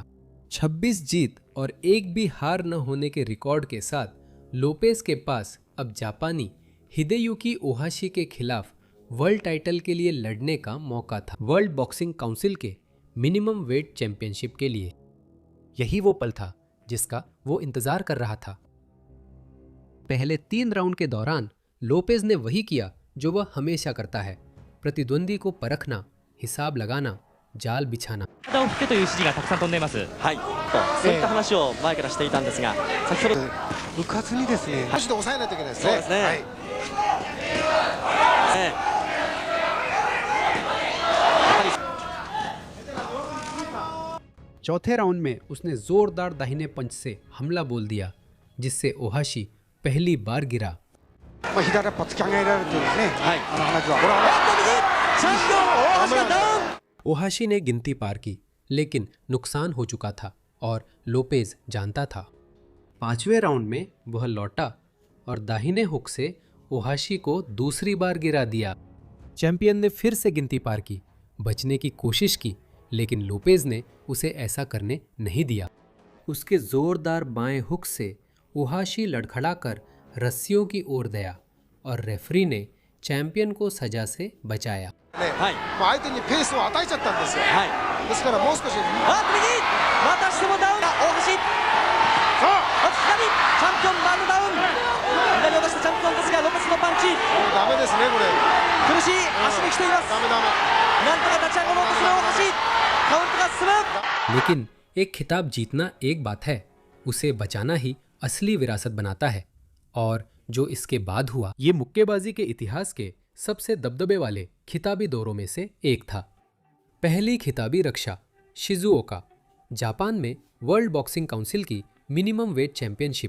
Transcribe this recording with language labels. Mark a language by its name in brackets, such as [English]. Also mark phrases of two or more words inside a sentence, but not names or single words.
[Hindi] 26 जीत और एक भी हार न होने के रिकॉर्ड के साथ लोपेज के पास अब जापानी हिदेयुकी ओहाशी के खिलाफ वर्ल्ड टाइटल के लिए लड़ने का मौका था, वर्ल्ड बॉक्सिंग काउंसिल के मिनिमम वेट चैंपियनशिप के लिए। यही वो पल था जिसका वो इंतजार कर रहा था। पहले 3 राउंड के दौरान लोपेज ने वही किया जो वह हमेशा करता है, प्रतिद्वंदी को परखना, हिसाब लगाना, जाल बिछाना। [Japanese] そういった話を前からしていたんですが、先ほどうかつにですね、足で抑えないといけないですね。そうですね。 [Hindi] चौथे राउंड में उसने जोरदार दाहिने पंच से हमला बोल दिया, जिससे ओहाशी पहली बार गिरा। [Japanese] 左っぱ突き上げられてですね。はい。話は。 [Hindi] ओहाशी ने गिनती पार की, लेकिन नुकसान हो चुका था और लोपेज जानता था। 5वें राउंड में वह लौटा और दाहिने हुक से ओहाशी को दूसरी बार गिरा दिया। चैंपियन ने फिर से गिनती पार की, बचने की कोशिश की, लेकिन लोपेज ने उसे ऐसा करने नहीं दिया। उसके जोरदार बाएं हुक से ओहाशी लड़खड़ाकर रस्सियों की ओर गया और रेफरी ने चैंपियन को सजा से बचाया। [Japanese] はい。相手にペースを与えちゃったんですよ。はい。ですからもう少し。右、またしてもダウン。大橋。そう。左、チャンピオンバーンダウン。左を出したチャンピオンですがロペスのパンチ。ダメですねこれ。苦しい足に来ています。ダメ。なんとか立ち上がろうとする大橋。カウントが進む。 [Hindi] लेकिन एक खिताब जीतना एक बात है, उसे बचाना ही असली विरासत बनाता है। और जो इसके बाद हुआ, ये मुक्केबाजी के इतिहास के सबसे दबदबे वाले खिताबी दौरों में से एक था। पहली खिताबी रक्षा शिजुओका, जापान में वर्ल्ड बॉक्सिंग काउंसिल की मिनिमम वेट चैंपियनशिप।